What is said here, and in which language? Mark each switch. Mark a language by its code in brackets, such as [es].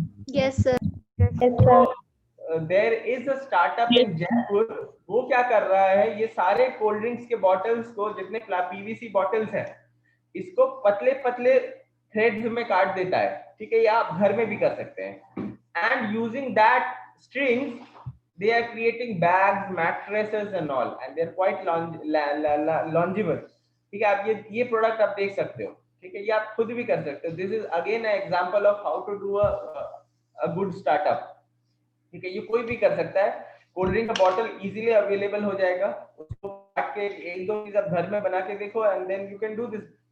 [en] Yes sir. [hi] There is a startup इन जयपुर, वो क्या कर रहा है, ये सारे कोल्ड ड्रिंक्स के बॉटल्स को, जितने PVC बॉटल्स हैं, इसको पतले पतले थ्रेड्स में काट देता है, ठीक है? ये आप घर में भी कर सकते हैं। [en] and using that strings they are creating bags, mattresses and all, and they're quite longeable. [hi] ठीक है, आप ये प्रोडक्ट आप देख सकते हो, ठीक है, ये आप खुद भी कर सकते हो. [en] This is again example of how to do a good startup. [hi] ठीक है, ये कोई भी कर सकता है. कोल्ड ड्रिंक का बॉटल इजीली अवेलेबल हो जाएगा, उसको काट के एक दो चीज आप घर में बना के देखो [en] And then you can do this.